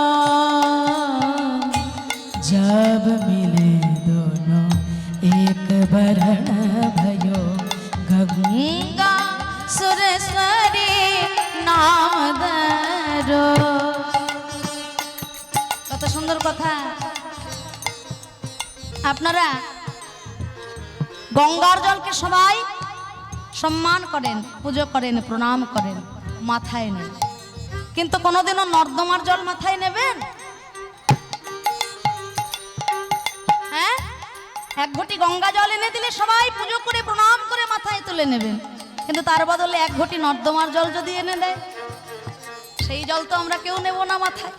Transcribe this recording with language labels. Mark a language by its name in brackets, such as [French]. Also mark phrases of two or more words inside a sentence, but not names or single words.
[Hindi] जब मिले दोनों एक बरण भयो, गंगा सुरेश्वरी नाम धरो। [Bangla] কত সুন্দর কথা। আপনারা গঙ্গার জলকে সবাই সম্মান করেন, পুজো করেন, প্রণাম করেন, মাথায় নেন, কিন্তু কোনোদিনও নর্দমার জল মাথায় নেবেন? হ্যাঁ, এক ঘটি গঙ্গা জল এনে দিলে সবাই পুজো করে প্রণাম করে মাথায় তুলে নেবেন, কিন্তু তার বদলে এক ঘটি নর্দমার জল যদি এনে দেয়, সেই জল তো আমরা কেউ নেব না মাথায়।